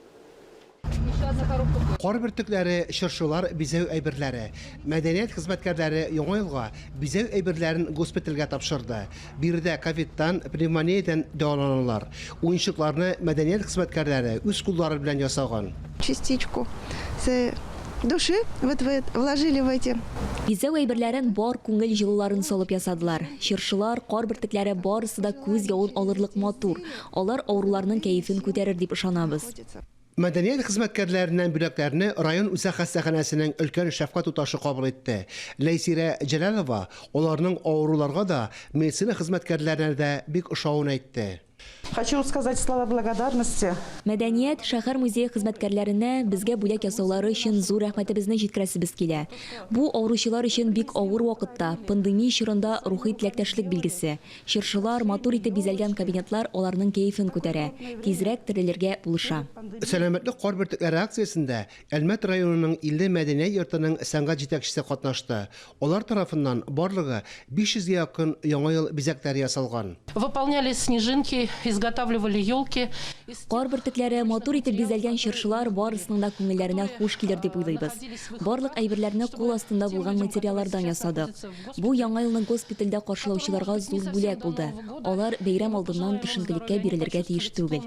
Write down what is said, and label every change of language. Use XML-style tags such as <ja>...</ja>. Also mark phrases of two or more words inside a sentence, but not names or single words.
<tt>Кор бөртекләре, чыршылар, бизәү әйберләре. Мәдәният хезмәткәрләре яңа елга бизәү әйберләрен госпитальгә тапшырды. Биредә ковидтан, пневмониядән дәваланулар. Уенчыкларны мәдәният хезмәткәрләре үз куллары белән ясаган.</tt> <ru>Частичку с души вложили в эти.</ru> <tt>Бизәү әйберләрен бар күңел җылыларын салып ясадылар. Чыршылар, кар бөртекләре барысы да күз явын алырлык матур. Алар авыруларның кәефен күтәрер дип ышанабыз. Мәдәният хезмәткәрләреннән бүләкләрне район үзәк хастаханәсенең өлкән шәфкать туташы кабул итте. Ләйсирә Җәлалова аларның авыруларга да, медицина хезмәткәрләренә дә бик ошавын әйтте.</tt> <ru>Хочу сказать слова благодарности.</ru> <tt>Мәдәният шәһәр музее хезмәткәрләренә безгә бүләк ясаулары өчен зур рәхмәтебезне җиткерәсебез килә. Бу авыручылар өчен бик авыр вакытта, пандемия чорында рухи теләктәшлек билгесе. Чыршылар, матур итеп бизәлгән кабинетлар аларның кәефен күтәрә, тизрәк терелергә булыша. Сәламәтлек кор бөртекләре акциясендә Әлмәт районының 50 мәдәният йортының сәнгать җитәкчесе катнашты. Алар тарафыннан барлыгы 500-гә якын яңа ел бизәкләре ясалган.</tt> <ru>Выполняли снежинки, изготавливали елки.</ru> <tt>Кар бөртекләре, матур итеп бизәлгән чыршылар барысының да күңелләренә хуш килер дип уйлыйбыз. Барлык әйберләрне кул астында булган материаллардан ясадык. Бу яңа елны госпитальдә каршылаучыларга зур бүләк булды. Алар бәйрәм алдыннан төшенкелеккә бирелергә тиеш түгел.</tt>